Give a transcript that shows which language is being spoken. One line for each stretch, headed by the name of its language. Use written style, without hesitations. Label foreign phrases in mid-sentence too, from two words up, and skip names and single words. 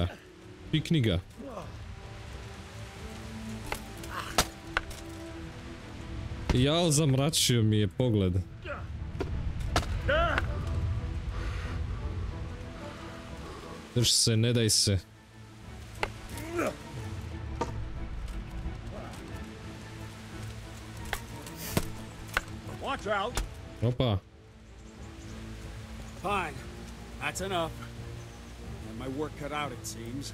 Croatian: Pikni ga. Jao, zamračio mi je pogled. Drž se, ne daj se.
English: Watch out.
Croatian: Opa.
English: Fine. That's enough. And my work cut out, it seems.